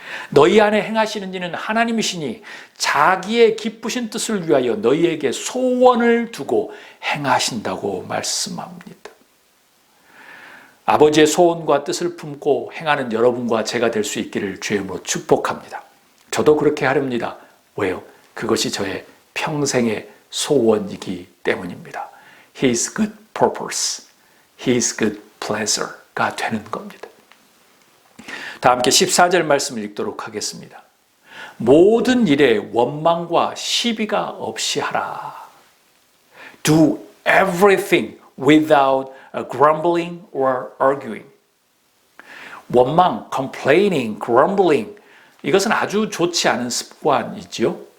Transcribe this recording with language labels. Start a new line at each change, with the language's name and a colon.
Korean: 너희 안에 행하시는 이는 하나님이시니 자기의 기쁘신 뜻을 위하여 너희에게 소원을 두고 행하신다고 말씀합니다. 아버지의 소원과 뜻을 품고 행하는 여러분과 제가 될 수 있기를 주의 이름으로 축복합니다. 저도 그렇게 하렵니다. 왜요? 그것이 저의 평생의 소원이기 때문입니다.
English: His good purpose, His good pleasure가
Korean: 되는 겁니다. 다 함께 14절 말씀을 읽도록 하겠습니다. 모든 일에 원망과 시비가 없이 하라.
English: Do everything without grumbling or arguing.
Korean: 원망,
English: complaining, grumbling,
Korean: 이것은 아주 좋지 않은 습관이지요.